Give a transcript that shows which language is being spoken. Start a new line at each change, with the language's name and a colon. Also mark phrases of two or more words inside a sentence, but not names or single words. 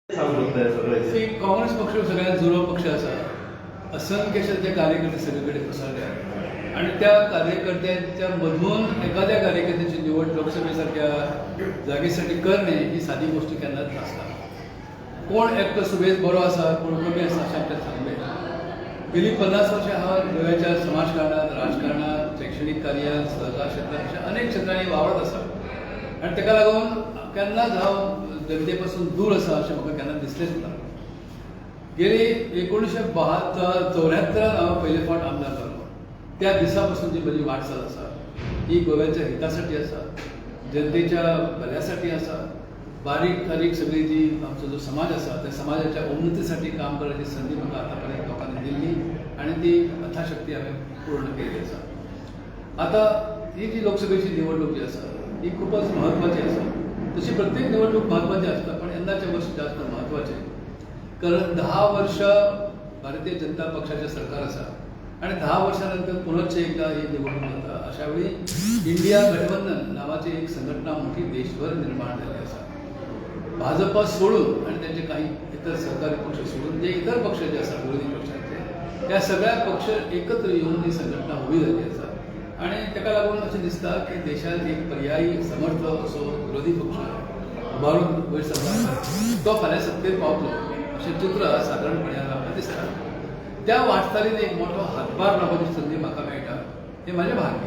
Marathi: काँग्रेस पक्ष सगळ्यात जुना पक्ष असा असंख्य कार्यकर्ते सगळीकडे पसरले आहेत आणि त्या कार्यकर्त्यांच्या मधून एखाद्या कार्यकर्त्याची निवड लोकसभेसारख्या जागेसाठी करणे ही साधी गोष्ट
Konkani: केन्नाच नासता. कोण एकटो सुबेज बरो आसा कोण कमी आसा अशें आपल्याक सांगलें. गेली 50 वर्षां हांव गोव्याच्या समाजकारणात राजकारणात शैक्षणिक कार्यात सहकार क्षेत्रात अशा अनेक क्षेत्रांनी वावरत आसा आनी ताका लागून केन्नाच हांव जनते पासून दूर आसा अशें म्हाका केन्ना दिसलेंच ना. गेली 1974 हांव पयले फावट आमदार जालो. त्या दिसा पासून जी म्हजी वाटचाल आसा ही गोव्याच्या हितासाठी आसा, जनतेच्या भल्यासाठी आसा. बारीक सारीक सगळी जी आमचो जो समाज आसा त्या समाजाच्या उन्नतीसाठी काम करण्याची संधी म्हाका आतापर्यंत लोकांनी दिल्ली आणि ती यथाशक्ती हांवें पूर्ण केली आसा. आता ही जी लोकसभेची निवडणूक जी आसा ही खूपच महत्वाची आसा. तशी प्रत्येक निवडणूक महत्वाची असता पण यंदाचे वर्ष जास्त महत्वाचे कारण 10 वर्ष भारतीय जनता पक्षाचे सरकार आसा आणि 10 वर्षानंतर पुनश्च एकदा ही निवडणूक जाता. अशा वेळी इंडिया गठबंधन नावाची एक संघटना मोठी देशभर निर्माण झाली आसा. भाजपा सोडून आणि त्यांचे काही इतर सरकारी पक्ष सोडून जे इतर पक्ष जे असतात विरोधी पक्षाचे त्या सगळ्या पक्ष एकत्र येऊन ही संघटना उभी झाली आसा आणि ताका लागून अशें दिसता की देशात एक पर्यायी समर्थ असो विरोधी पक्ष उबारून वयर सरता तो फाल्यां सत्तेर पावतलो अशें चित्र सादारणपणे आमकां दिसता. त्या वाटचालीन एक मोठो हातभार लावपाची संदी म्हाका मेळटा हें म्हाजें भाग्य.